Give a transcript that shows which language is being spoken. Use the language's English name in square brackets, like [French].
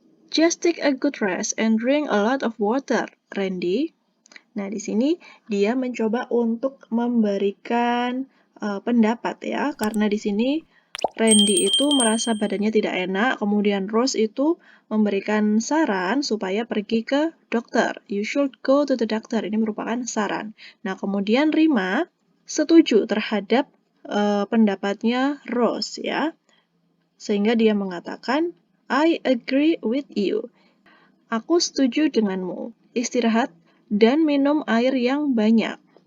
[English] Just take a good rest and drink a lot of water, Randy. [Indonesian] Nah, di sini dia mencoba untuk memberikan pendapat ya, karena di sini Randy itu merasa badannya tidak enak, kemudian Rose itu memberikan saran supaya pergi ke dokter. [English] You should go to the doctor. [Indonesian] Ini merupakan saran. Nah, kemudian Rima setuju terhadap pendapatnya Rose ya. Sehingga dia mengatakan, [English] I agree with you. [Indonesian] Aku setuju denganmu. Istirahat dan minum air yang banyak.